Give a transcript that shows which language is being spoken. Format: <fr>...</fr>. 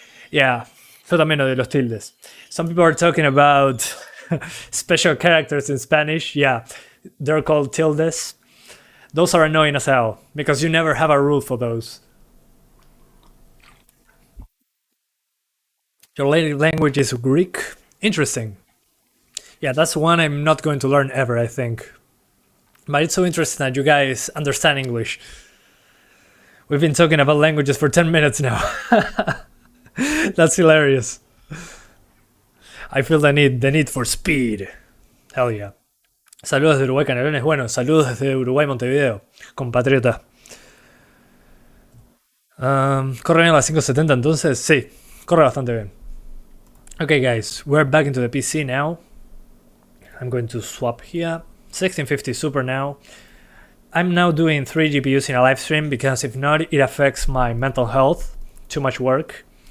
<es>Yeah, yo también odio los tildes.</es> <en>Some people are talking about special characters in Spanish. Yeah, they're called tildes. Those are annoying as hell, because you never have a rule for those. Your native language is Greek? Interesting. Yeah, that's one I'm not going to learn ever, I think. But it's so interesting that you guys understand English. We've been talking about languages for 10 minutes now. That's hilarious. I feel the need for speed. Hell yeah.</en> <es>Saludos de Uruguay, Canelones. Bueno, saludos desde Uruguay, Montevideo, compatriota. ¿Corre bien a las 570 entonces? Sí, corre bastante bien.</es> <en>Okay guys, we're back into the PC now. I'm going to swap here. 1650 Super now. I'm now doing 3 GPUs in a live stream because if not, it affects my mental health. Too much work.</en>